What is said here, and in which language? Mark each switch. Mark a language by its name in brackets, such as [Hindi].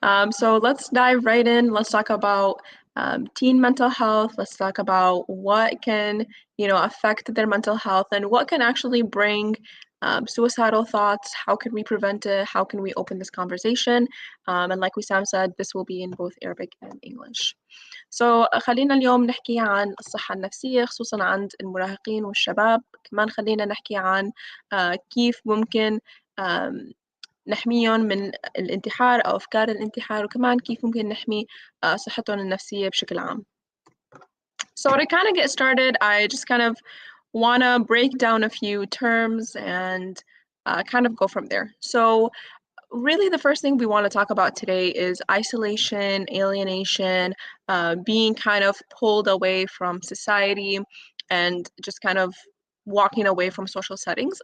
[English] So let's dive right in. Let's talk about teen mental health. Let's talk about what can, affect their mental health and what can actually bring suicidal thoughts. How can we prevent it? How can we open this conversation? And like Wissam said, this will be in both Arabic and English. [Arabic] خلينا اليوم نحكي عن الصحة النفسية خصوصا عند المراهقين والشباب. كمان خلينا نحكي عن كيف ممكن نحميهم من الانتحار أو أفكار الانتحار، وكمان كيف ممكن نحمي صحتهم النفسية بشكل عام. [English] So to kind of get started, I just kind of want to break down a few terms and kind of go from there. So really the first thing we want to talk about today is isolation, alienation, being kind of pulled away from society and just kind of walking away from social settings.